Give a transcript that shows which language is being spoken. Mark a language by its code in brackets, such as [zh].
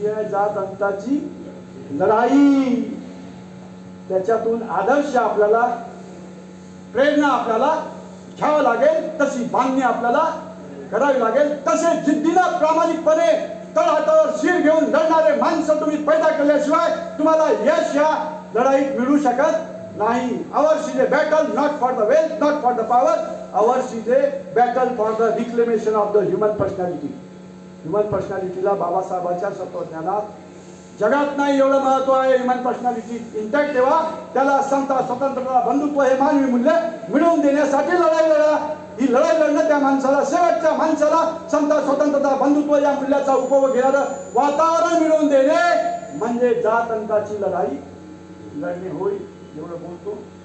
[mr] जात अंताची लढाई, त्याच्यातून आदर्श आपल्याला, प्रेरणा आपल्याला घ्यावं लागेल, तशी बांधणी आपल्याला करावी लागेल. तसे जिद्दीनं प्रामाणिकपणे तळहातावर शिर घेऊन लढणारे माणसं तुम्ही पैदा केल्याशिवाय तुम्हाला यश या लढाईत मिळू शकत नाही. [en] Ours is a battle not for the wealth, not for the power. Ours is a battle for the reclamation of the human personality. [mr] Human पर्सनॅलिटीला बाबासाहेबांच्या तत्वज्ञानात जगात नाही एवढं महत्व आहे. [en] human personality intact [mr] ठेवा, त्याला समता, स्वतंत्रता, बंधुत्व हे मानवी मूल्य मिळवून देण्यासाठी लढाई लढा. ही लढाई लढणं त्या माणसाला, शेवटच्या माणसाला समता, स्वतंत्रता, बंधुत्व या मूल्याचा उपभोग घेणारं वातावरण मिळवून देणे म्हणजे जात अंताची लढाई लढणे होईल. एवढं बोलतो.